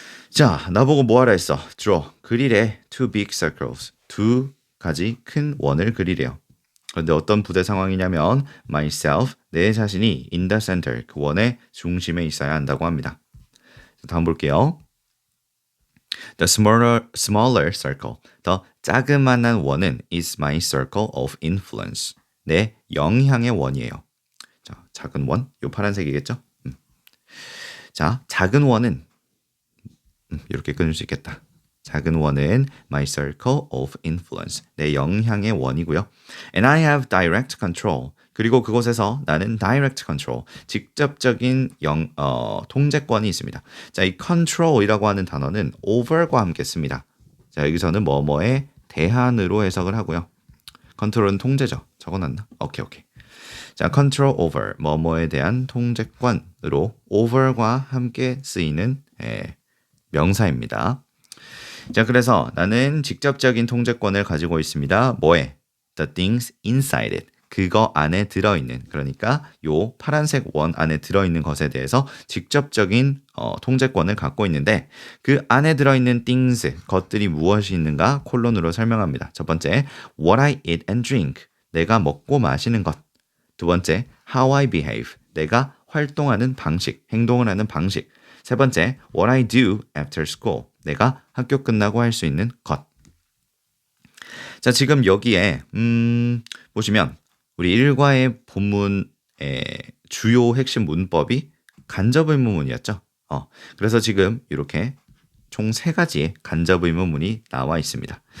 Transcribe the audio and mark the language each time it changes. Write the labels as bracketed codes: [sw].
[ko] 자, 나보고 뭐 하라 했어? draw, 그리래. [en] two big circles, [ko] 두 가지 큰 원을 그리래요. 그런데 어떤 부대 상황이냐면 myself, 내 자신이 [en] in the center, [ko] 그 원의 중심에 있어야 한다고 합니다. 다음 볼게요. [en] The smaller circle, [ko] 더 자그만한 원은 [en] is my circle of influence, [ko] 내 영향의 원이에요. 자, 작은 원, 요 파란색이겠죠? 자, 작은 원은 이렇게 끊을 수 있겠다. 작은 원은 [en] my circle of influence, [ko] 내 영향의 원이고요. [en] And I have direct control, [ko] 그리고 그곳에서 나는 [en] direct control, [ko] 직접적인 통제권이 있습니다. 자, 이 control이라고 하는 단어는 over과 함께 씁니다. 자, 여기서는 뭐뭐에 대한으로 해석을 하고요. control은 통제죠. 적어놨나? 오케이. 자, control over, 뭐뭐에 대한 통제권으로 over과 함께 쓰이는 명사입니다. 자, 그래서 나는 직접적인 통제권을 가지고 있습니다. 뭐에? [en] The things inside it. [ko] 그거 안에 들어있는, 그러니까 요 파란색 원 안에 들어있는 것에 대해서 직접적인 통제권을 갖고 있는데 그 안에 들어있는 things, 것들이 무엇이 있는가 콜론으로 설명합니다. 첫 번째, [en] what I eat and drink. [ko] 내가 먹고 마시는 것. 두 번째, [en] how I behave. [ko] 내가 활동하는 방식, 행동을 하는 방식. 세 번째, [en] what I do after school. [ko] 내가 학교 끝나고 할 수 있는 것. 자, 지금 여기에 보시면 우리 일과의 본문의 주요 핵심 문법이 간접 의문문이었죠. 그래서 지금 이렇게 총 3가지의 간접 의문문이 나와 있습니다.